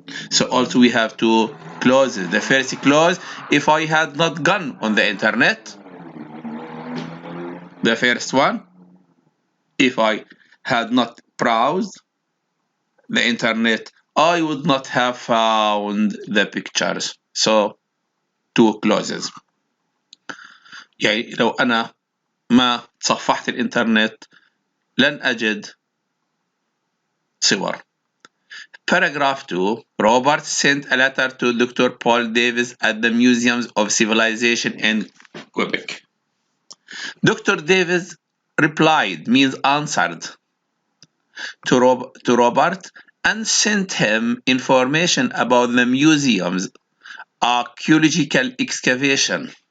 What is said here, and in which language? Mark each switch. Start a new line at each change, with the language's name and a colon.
English: So also we have two clauses. The first clause, if I had not gone on the internet. The first one, if I had not browsed the internet, I would not have found the pictures. So two clauses.
Arabic: يعني لو أنا ما تصفحت الإنترنت لن أجد صور.
English: Paragraph 2. Robert sent a letter to Dr. Paul Davis at the Museums of Civilization in Quebec. Dr. Davis replied, means answered, to Robert and sent him information about the museum's archaeological excavation.